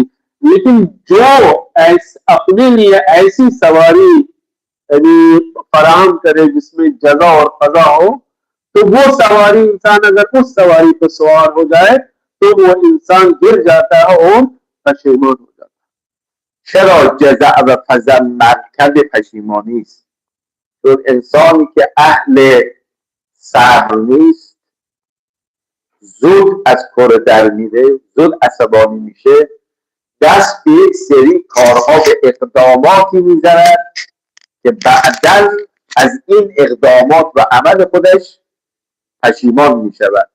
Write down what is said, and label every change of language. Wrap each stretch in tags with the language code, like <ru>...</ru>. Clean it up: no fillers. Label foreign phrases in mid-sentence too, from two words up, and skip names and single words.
<ur>لیکن جو اپنے لیے ایسی سواری یعنی فراہم کرے جس میں جزع اور فزع ہو، تو وہ سواری انسان اگر اس سواری پر سوار ہو جائے تو وہ انسان گر جاتا ہے اور پشیمان ہو جاتا ہے.</ur> <fa>چرا جزع و فزع مرکب پشیمانی است؟ چون انسانی که اهل صبر نیست زود از کار در میره، زود عصبانی میشه، دست به یک سری کارها به اقداماتی میزند که بعداً از این اقدامات و عمل خودش پشیمان میشود.</fa>